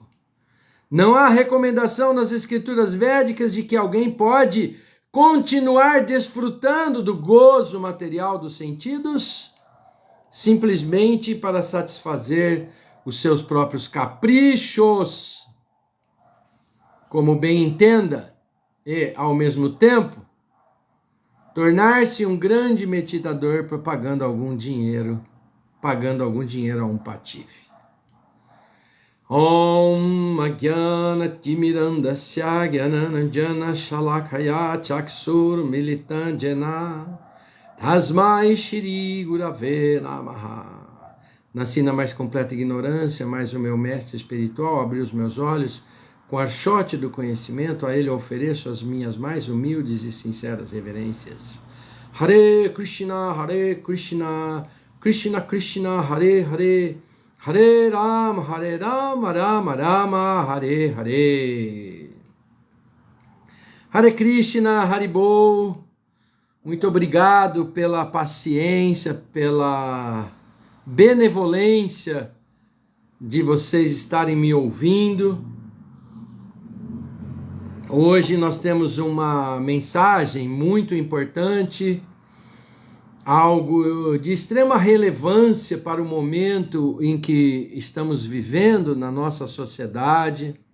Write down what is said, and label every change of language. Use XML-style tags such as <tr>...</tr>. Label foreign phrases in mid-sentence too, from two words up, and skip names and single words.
<pt>Não há recomendação nas escrituras védicas de que alguém pode continuar desfrutando do gozo material dos sentidos simplesmente para satisfazer os seus próprios caprichos, como bem entenda, e, ao mesmo tempo, tornar-se um grande meditador pagando algum dinheiro a um patife.</pt> <sa>Om Ajnana Timirandasya Gyananandjana Shalakaya Chaksur Militandjana Tasmai Shri Gurave Namaha.</sa> <pt>Nasci na mais completa ignorância, mas o meu mestre espiritual abriu os meus olhos com archote do conhecimento. A ele ofereço as minhas mais humildes e sinceras reverências.</pt> <sa>Hare Krishna, Krishna Krishna, Hare Hare, Hare Rama, Rama Rama, Hare Hare. Hare Krishna, Haribol.</sa> <pt>Muito obrigado pela paciência, pela benevolência de vocês estarem me ouvindo. Hoje nós temos uma mensagem muito importante, algo de extrema relevância para o momento em que estamos vivendo na nossa sociedade.</pt>